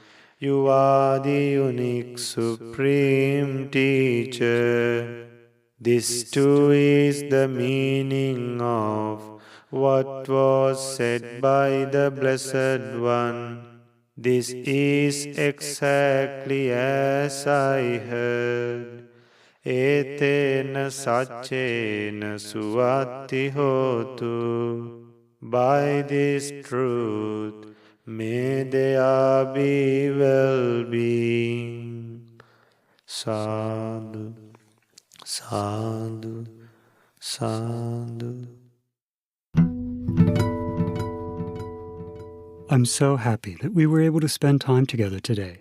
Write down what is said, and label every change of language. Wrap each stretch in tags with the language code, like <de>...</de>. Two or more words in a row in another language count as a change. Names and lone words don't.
<en>You are the unique supreme teacher. This too is the meaning of what was said by the Blessed One. This is exactly as I heard.</en> <pi>Etena saccena suvatti hotu.</pi> <en>By this truth, may there be well-being.</en> <pi>Sadhu, sadhu, sadhu.</pi> <en>I'm so happy that we were able to spend time together today.</en>